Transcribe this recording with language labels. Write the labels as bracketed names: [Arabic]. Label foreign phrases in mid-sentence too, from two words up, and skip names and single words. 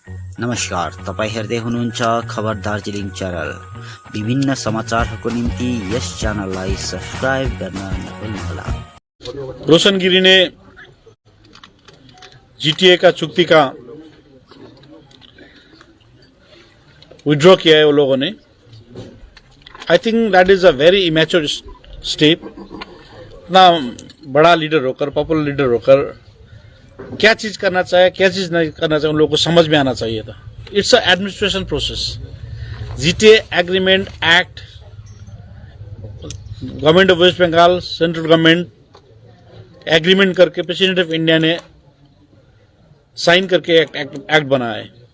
[Nepali] नमस्कार, तपाईं हेर्दै हुनुहुन्छ खबर दार्जिलिङ च्यानल। विभिन्न समाचारहरूको निम्ति यस च्यानललाई सब्स्क्राइब गर्न नभुल्नुहोला। [Hindi] रोशन गिरी ने जीटीए का चुक्ति का विड्रॉ किया है वो लोगों ने। [English] I think that is a very immature step. [Hindi] इतना बड़ा लीडर होकर, [English] popular leader [Hindi] होकर क्या चीज करना चाहिए, क्या चीज नहीं करना चाहिए, उन लोगों को समझ में आना चाहिए था। [English] It's a administration process. GTA agreement act, Government of West Bengal, central government agreement करके President of India [Hindi] ने साइन करके एक्ट बनाया है।